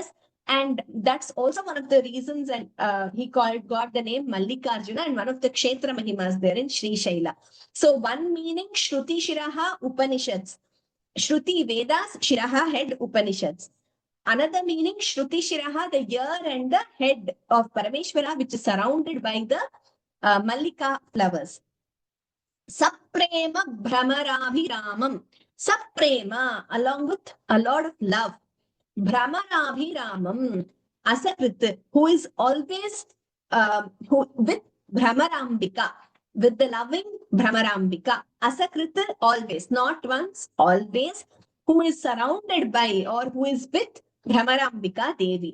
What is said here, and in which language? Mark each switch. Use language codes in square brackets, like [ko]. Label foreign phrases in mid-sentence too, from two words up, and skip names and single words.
[en] And that's also one of the reasons, and he got the name Mallikarjuna, and one of the [sa] Kshetra Mahimas [en] there in Sri Shaila. So one meaning, [sa] Shruti Shiraha Upanishads. [en] Shruti Vedas, Shiraha head Upanishads. Another meaning, [sa] Shruti Shiraha, [en] the ear and the head of Parameshwara, which is surrounded by the Mallika flowers. [sa] Saprema Bhramarabhiramam. Saprema, [en] along with a lot of love. [sa] Bhramarabhiramam. [en] Asakrit, who is always who with Brahmarambika, with the loving Brahmarambika. Asakrit, always, not once, always, who is surrounded by or who is with Brahmarambika Devi.